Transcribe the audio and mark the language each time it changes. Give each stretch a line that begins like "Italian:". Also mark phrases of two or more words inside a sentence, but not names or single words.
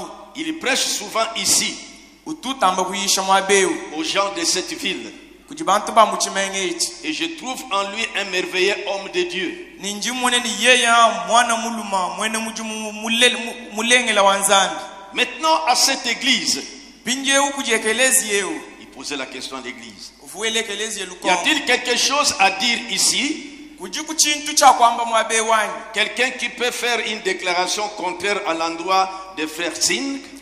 French: Il prêche souvent ici,
Ruund: ututamba kuyisha mwabeu
French: aux gens de cette ville.
Ruund: kujibantu ba muchimenge ichi
French: Et je trouve en lui un merveilleux homme de Dieu.
Ruund: ninji mwene ni yeya mwana muluma mwene mujumu mulengela wanzambi
French: Maintenant, à cette église,
Ruund: pinje ukujekelezi yeu
French: il posait la question à l'église. Y a-t-il quelque chose à dire ici? Quelqu'un qui peut faire une déclaration contraire à l'endroit de frère Singh?